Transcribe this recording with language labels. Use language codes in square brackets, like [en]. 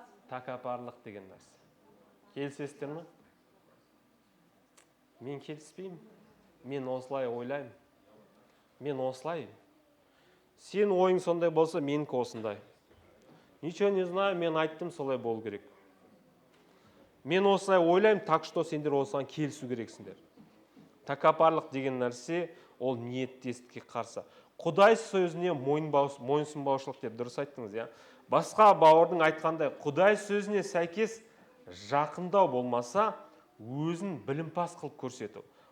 [kk] Тәкаппарлық деген нәрсе. Келісесіздер ме? Мен келіспеймін. Мен осылай ойлаймын. Мен осылай. Сен ойың сондай болса, менікі осындай. [ru] Ничего не знаю, [kk] мен айттым, солай болу керек. Мен осылай ойлаймын, [ru] так что [kk] сендер осыған келісу керексіңдер. Тәкаппарлық деген нәрсе, ол ниеттестікке қарсы. Құдай сөзіне мойынсұнбаушылық деп дұрыс айттыңыз, иә. Басқа бауырдың айтқандай, Құдай сөзіне сәйкес жақындау болмаса, өзін білімпаз қылып көрсету.